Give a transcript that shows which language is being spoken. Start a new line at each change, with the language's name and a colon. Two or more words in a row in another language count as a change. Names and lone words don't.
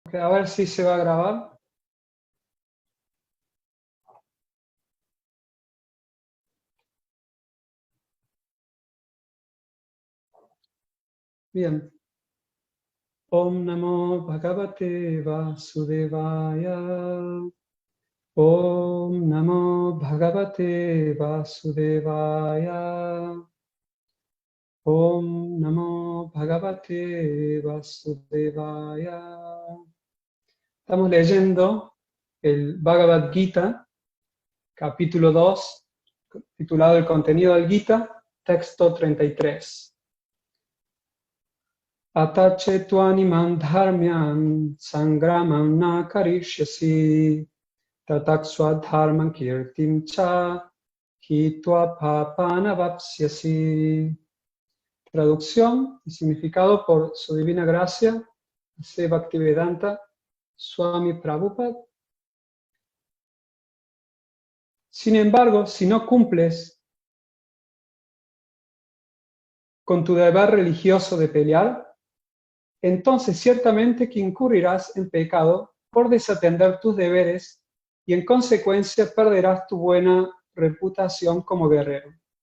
Spanish: Ok, a ver si se va a grabar. Bien.
Sanskrit: ॐ नमो भगवते वासुदेवाय. ॐ नमो भगवते वासुदेवाय. ॐ नमो भगवते वासुदेवाय.
Spanish: Estamos leyendo el Bhagavad Gita, capítulo 2, titulado El contenido del Gita, texto 33.
Sanskrit: अथ चेत्त्वमिमं धर्म्यं सङ्ग्रामं न करिष्यसि ततः स्वधर्मं कीर्तिं च हित्वा पापमवाप्स्यसि.
Spanish: Traducción y significado por su divina gracia, C. Bhaktivedanta Swami Prabhupada. Sin embargo, si no cumples con tu deber religioso de pelear, entonces ciertamente que incurrirás en pecado por desatender tus deberes y en consecuencia perderás tu buena reputación como guerrero.